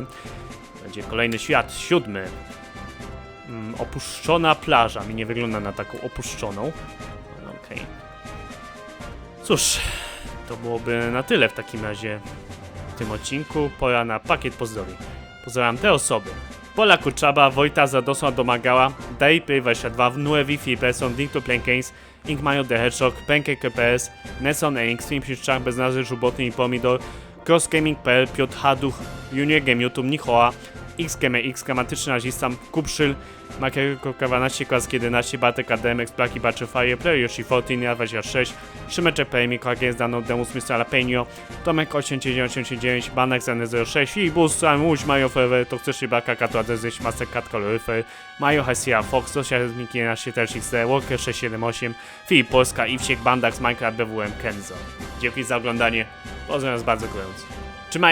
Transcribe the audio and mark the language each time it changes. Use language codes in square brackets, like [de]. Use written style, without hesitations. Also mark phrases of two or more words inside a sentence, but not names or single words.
[pl] Będzie kolejny świat, 7. Opuszczona plaża. Mi nie wygląda na taką opuszczoną. Okej. Cóż, to byłoby na tyle w takim razie w tym odcinku. Pora na pakiet pozdrowień. Pozdrawiam te osoby: Pola Kurczaba, Wojta Zadosła Domagała, Daypay22, Nue Wi-Fi, Person, Link to Plain Games, Ink Mayo The Hedgehog, Pancake PS, Nesson Ink, Stream Piszczak, Bez Nazwy, Żubotny i Pomidor, CrossGaming.pl, Piotr Haduch, Junior Game YouTube, Nichoa, XGame, Skamatyczny Nazistam, Kupszyl, Makierko 12, Klask 11, Bartek ADMX, Blaki Batcher Fire, Player Yoshi 14, 26, Szymeczek PM, Klagier Zdano, Demus Mr. Jalapeno, Tomek 8989, Banek Zany 06, Filip Bus, Łódź, Mario Forever, Toksyczny Baka, Kato Adrezyś, Mastercard Coloryfer, Mario Hasia, Fox, Sosializmik 11, Też XD, Walker 678, Filip Polska, Iwsiek, Bandax, Minecraft, BWM, Kenzo. Dzięki za oglądanie, pozdrawiam was bardzo gorąco.